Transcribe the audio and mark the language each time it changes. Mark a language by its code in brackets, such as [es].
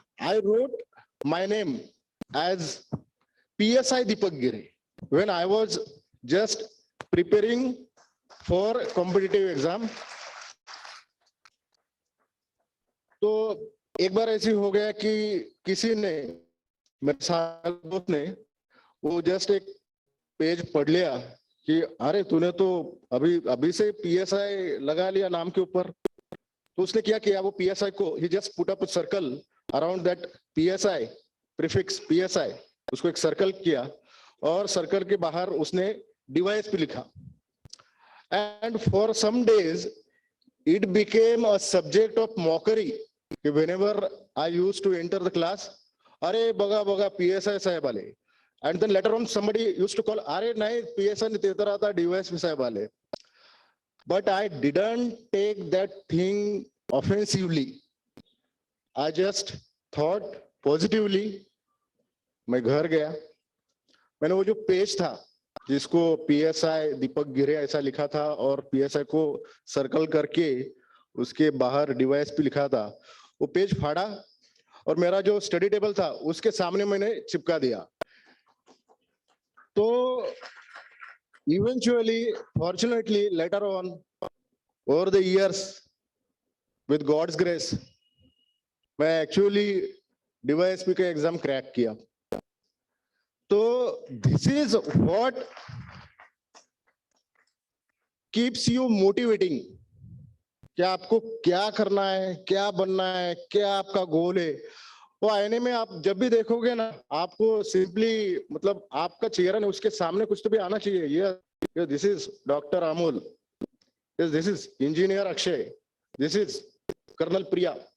[en] I wrote my name as PSI Deepak Gire when I was just preparing for competitive exam. [hi] तो एक बार ऐसी हो गया कि किसी ने, मेरे साथ दोस्त ने, वो जस्ट एक पेज पढ़ लिया कि अरे तूने तो अभी से PSI लगा लिया नाम के ऊपर. तो उसने क्या किया, वो PSI को [en] he just put up a circle around that PSI prefix PSI, [hi] उसको एक सर्कल किया और सर्कल के बाहर उसने डिवाइस पे लिखा. [en] And for some days it became a subject of mockery. Whenever I used to enter the class, [mr] अरे बगा बगा [en] PSI साहब वाले. And then later on somebody used to call, [hi] अरे नहीं PSI नहीं देता रहा था, डिवाइस पे साहब वाले. [en] But I didn't take that thing offensively. I just thought positively. [hi] मैं घर गया, मैंने वो जो पेज था जिसको PSI दीपक गिरे ऐसा लिखा था और PSI को सर्कल करके उसके बाहर डिवाइस पे लिखा था, वो पेज फाड़ा और मेरा जो स्टडी टेबल था उसके सामने मैंने चिपका दिया. [en] तो eventually, fortunately, later on, over the years, with God's grace, [hi] मैं एक्चुअली DYSP का एग्जाम क्रैक किया. [en] तो this is what keeps you motivating. [hi] क्या आपको क्या करना है, क्या बनना है, क्या आपका गोल है, वो आईने में आप जब भी देखोगे ना, आपको सिंपली मतलब आपका चेहरा नहीं, उसके सामने कुछ तो भी आना चाहिए. [en] ये this is doctor Amol, this is engineer Akshay, this is colonel Priya.